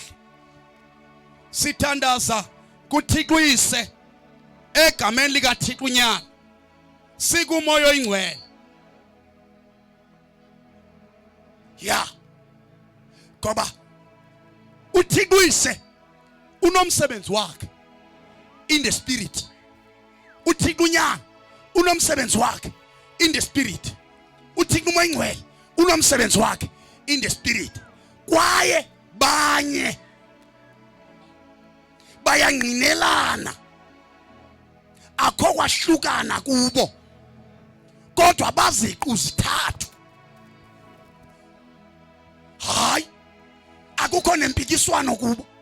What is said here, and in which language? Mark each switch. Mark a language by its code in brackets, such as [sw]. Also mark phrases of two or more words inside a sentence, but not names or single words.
[xh] Sithandaza kuThixo ise egameni likaThixo unyana. Sikumoya oyingcwele. Yeah. Ngoba uThixo ise unomsebenzi wakhe [en] in the spirit. [xh] uThixo unyana unomsebenzi wakhe [en] in the spirit. [xh] uThixo umoya oyingcwele unomsebenzi wakhe [en] in the spirit. [xh] Kwaye banye bayangqinelana, akho kwahlukana kubo, kodwa baziqu zithathu. Hayi, akukho nempikiswano kubo.